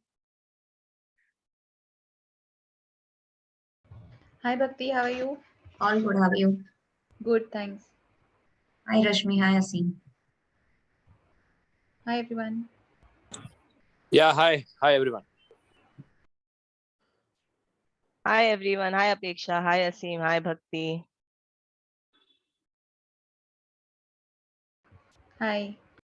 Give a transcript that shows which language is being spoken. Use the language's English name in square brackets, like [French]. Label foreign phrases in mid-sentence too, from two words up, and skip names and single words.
[English] Hi Bhakti, how are you? All good. How are you? Good, thanks. Hi, Rashmi. Hi, Asim. Hi everyone. Yeah, hi. Hi, everyone. Hi everyone. Hi Apeksha. Hi Asim. Hi Bhakti. Hi.